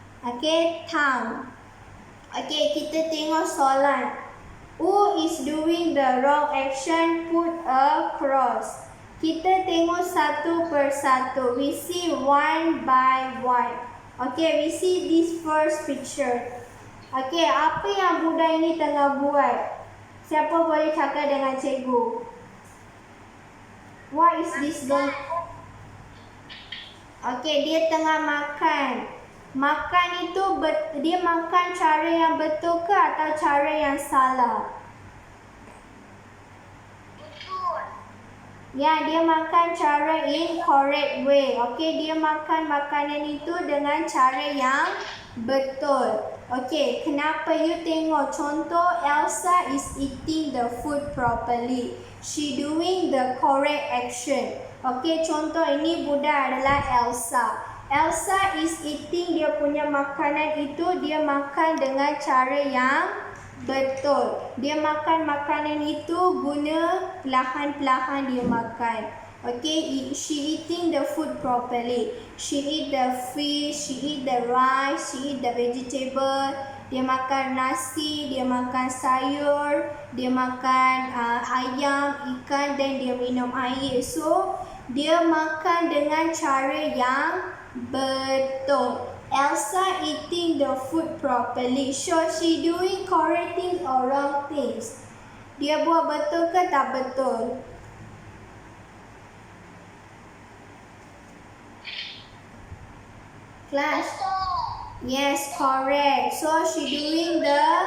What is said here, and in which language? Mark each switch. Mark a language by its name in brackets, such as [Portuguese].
[Malay] Okay, tongue. Okay, kita tengok soalan. [English] Who is doing the wrong action? Put a cross. [Malay] Kita tengok satu persatu. [English] We see one by one. Okay, we see this first picture. [Malay] Okay, apa yang budak ini tengah buat? Siapa boleh cakap dengan cikgu? [English] What is this going? [Malay] Okay, dia tengah makan. Makan itu, dia makan cara yang betul ke atau cara yang salah? Ya, dia makan cara [English] incorrect way. [Malay] Okay, dia makan makanan itu dengan cara yang betul. Okay, kenapa you tengok? [English] Contoh, Elsa is eating the food properly. She doing the correct action. [Malay] Okay, contoh ini budak adalah Elsa. [English] Elsa is eating, [Malay] dia punya makanan itu, dia makan dengan cara yang betul. Dia makan makanan itu guna perlahan-perlahan dia makan. [English] Okay, she eating the food properly. She eat the fish, she eat the rice, she eat the vegetable. [Malay] dia makan nasi, dia makan sayur, dia makan ayam, ikan dan dia minum air. So, dia makan dengan cara yang betul. [English] Elsa eating the food properly. So, she doing correct things or wrong things? [Malay] Dia buat betul ke tak betul? [English] Class? Yes, correct. So, she doing the...